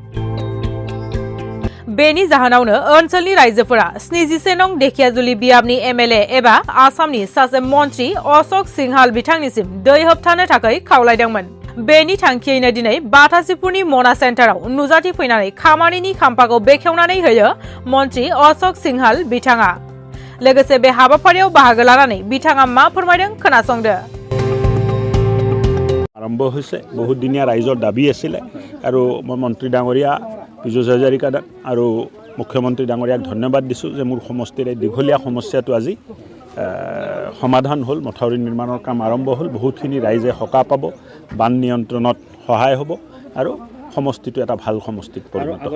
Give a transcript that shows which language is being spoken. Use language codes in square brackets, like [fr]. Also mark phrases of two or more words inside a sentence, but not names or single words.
[brx] बेनि जाहोनावनो ओनसोलनि रायजोफोरा 77 नं धेकियाजुलि बियाबनि एमएलए एबा आसामनि सासे मन्त्रि अशोक सिंहाल बिथांनिसिम दै होबथानो थाखाय खावलायदोंमोन। बेनि थांखियैनो दिनै बाथासिपुरनि मना सेन्टाराव नुजाथिफैनानै खामानिनि खाम्फाखौ बेखेवनानै होयो मन्त्रि अशोक सिंहाल बिथाङा। लोगोसे बे हाबाफारियाव बाहागो लानानै बिथाङा मा फोरमायदों खोनासंदो। [as] आरम्भ হৈছে বহুত দিনীয়া ৰাইজৰ দাবী আছিল আৰু মই মন্ত্ৰী ডাঙৰীয়া পীযুষ হাজৰিকা আৰু মুখ্যমন্ত্ৰী ডাঙৰীয়াক ধন্যবাদ দিছোঁ যে মোৰ সমষ্টিৰ এই দীঘলীয়া সমস্যাটো আজি সমাধান হ'ল। মথাউৰি নিৰ্মাণৰ কাম আৰম্ভ হ'ল। বহুতখিনি ৰাইজে সকাহ পাব, বান নিয়ন্ত্ৰণত সহায় হ'ব আৰু সমষ্টিটো এটা ভাল সমষ্টিত পৰিণত হ'ব।